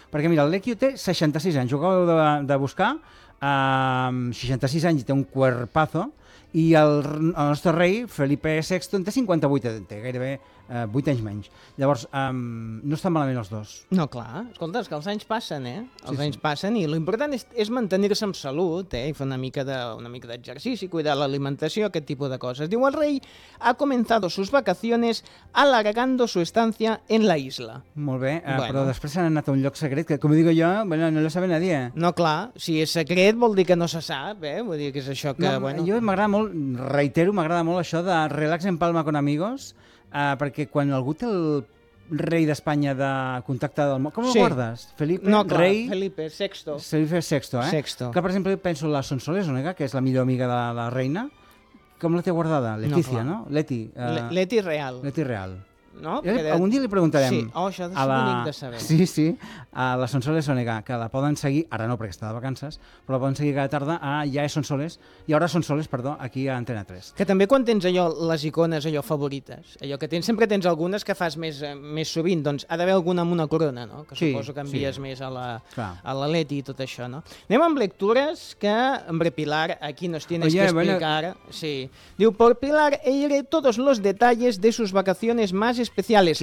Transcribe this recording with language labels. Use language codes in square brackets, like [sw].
[ca] Perquè, mira, l'Equio té 66 anys, ho acabo de buscar, 66 anys i té un cuerpazo, i el nostre rei, Felipe VI, té 58, té gairebé 8 anys menys. Llavors, no estan malament els dos. No, clar. Escolta, és que els anys passen, eh? Els sí, anys sí. passen, i l'important és mantenir-se amb salut, eh? I fer una mica d'exercici, cuidar l'alimentació, aquest tipus de coses. Diu, el rei [es] ha comenzado sus vacaciones alargando su estancia en la isla. [ca] Molt bé, bueno. Però després s'han anat a un lloc secret, que, com ho digo jo, bueno, [es] no lo sabe nadie. [ca] No, clar. Si és secret, vol dir que no se sap, eh? Vull dir que és això que, no, bueno... Jo m'agrada molt, reitero, m'agrada molt això de [es] relax en Palma con amigos, [ca] perquè quan algú té el rei d'Espanya de contacte del món... Com ho sí. guardes? Felipe, no, clar, rei... Felipe VI. Felipe VI, eh? [es] Sexto. [ca] Que, per exemple, penso la Sonsoles Onega, que és la millor amiga de la reina. Com la té guardada? Letícia, no? Leti. Leti Real. Leti Real. No? Perquè... Algun dia li preguntarem... Sí, oh, això ha de ser bonic de saber. Sí, sí. A la Sonsoles Onega, que la poden seguir... Ara no, perquè està de vacances, però la poden seguir cada tarda a Ja és Sonsoles. I ara Sonsoles, perdó, aquí a Antena 3. Que també quan tens allò, les icones allò favorites, allò que tens, sempre tens algunes que fas més sovint, doncs ha d'haver alguna amb una corona, no? Que suposo que envies sí. més a la Leti i tot això, no? Anem amb lectures que, [es] hombre, Pilar, aquí nos tienes Oye, [ca] que explicar. Bueno... Sí. [es] Diu, por Pilar, eire todos los detalles de sus vacaciones más especiales.